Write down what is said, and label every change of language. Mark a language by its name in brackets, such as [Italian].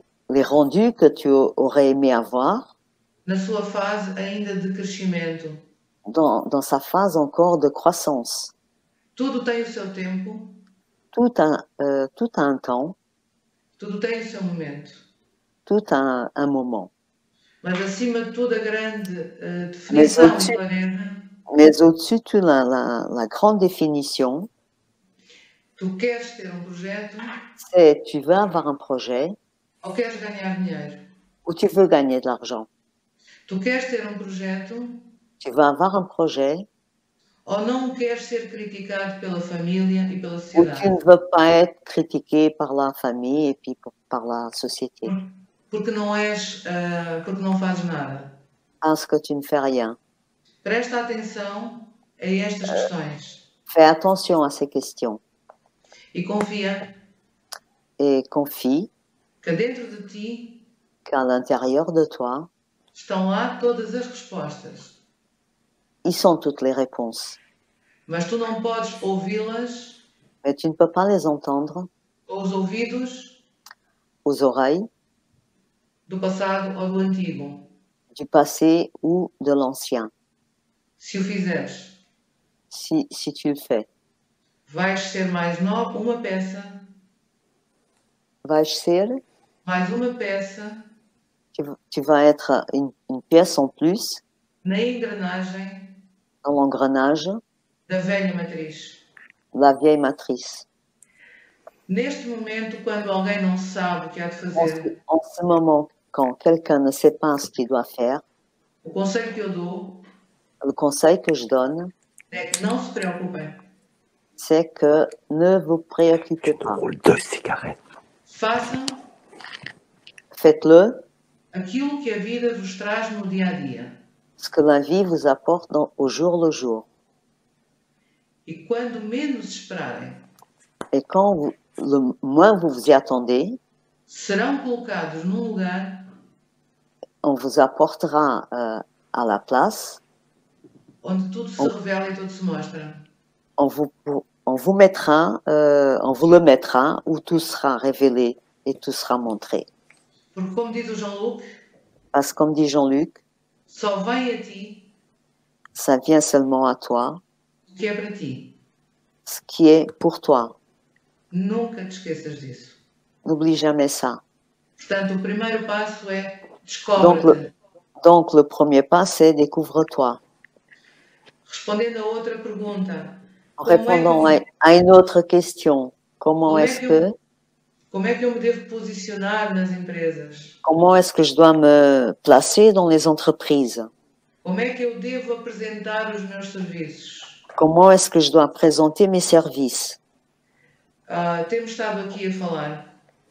[French] Les rendus que tu aurais aimé avoir [Portuguese] Na sua fase ainda de crescimento. [French] dans sa phase encore de croissance. [Portuguese] Tudo tem o seu tempo. [French] Tout a un temps, [Portuguese] Tudo tem o seu momento. [French] tout a un moment. [Portuguese] Mas acima de tudo a grande definição do planeta. [French] Mais au-dessus de la grande définition, [Portuguese] Tu queres ter projeto [French] c'est tu veux avoir un projet [Portuguese] ou queres ganhar dinheiro. [French] ou tu veux gagner de l'argent. [Portuguese] Tu queres ter projeto [French] Tu veux avoir un projet [Portuguese] ou não queres ser criticado pela família e pela [French] ou tu [Portuguese] sociedade. [French] ne veux pas être critiqué par la famille et puis par la société. [Portuguese] Porque não fazes nada. [French] Parce que tu ne fais rien. [Portuguese] Presta atenção a estas questões. [French] Fais attention à ces questions [Portuguese] E confia [French] et confie [Portuguese] que dentro de ti [French] qu'à l'intérieur de toi, [Portuguese] estão lá todas as respostas. [French] y sont toutes les réponses. [Portuguese] Mas tu não podes ouvi-las [French] Mais tu ne peux pas les entendre [Portuguese] aos ouvidos [French] aux oreilles [Portuguese] do passado ou do antigo. [French] du passé ou de l'ancien. [Portuguese] Se o fizeres, [French] Si tu le fais, [Portuguese] vais ser mais uma peça, vais ser, mais uma peça [French] tu vas être une pièce en plus [Portuguese] na engrenagem [French] dans l'engrenage [Portuguese] da velha matriz. [French] de la vieille matrice. [Portuguese] Neste momento, quando alguém não sabe o que há de fazer, [French] En ce moment, quand quelqu'un ne sait pas ce qu'il doit faire, [Portuguese] o conselho que eu dou [French] le conseil que je donne, [Portuguese] é que não se preocupem. [French] c'est que ne vous préoccupez pas. Roule 2 cigarettes. [Portuguese] Façam [French] Faites-le, [Portuguese] aquilo que a vida vos traz no dia a dia. [French] ce que la vie vous apporte au jour le jour. [Portuguese] E quando menos esperarem, [French] Et quand le moins vous vous y attendez, [Portuguese] serão colocados num lugar [French] on vous apportera à la place, [Portuguese] onde tudo se revela e tudo se mostra. [French] on vous mettra, on vous le mettra où tout sera révélé et tout sera montré. [Portuguese] Porque, como diz o Jean-Luc, [French] Parce que comme dit Jean-Luc, [Portuguese] só vem a ti [French] ça vient seulement à toi, [Portuguese] o que é para ti. [French] ce qui est pour toi. [Portuguese] Nunca te esqueças disso. [French] N'oublie jamais ça. [Portuguese] Portanto, o primeiro passo é descobre-te. [French] Donc le premier pas, c'est découvre-toi. [Portuguese] Respondendo a outra pergunta, [French] En répondant à une autre question, comment est-ce que [Portuguese] eu me devo posicionar nas empresas? [French] Comment est-ce que je dois me placer dans les entreprises? [Portuguese] Como é que eu devo apresentar os meus serviços? [French] Comment est-ce que je dois présenter mes services? [Portuguese] Temos estado aqui a falar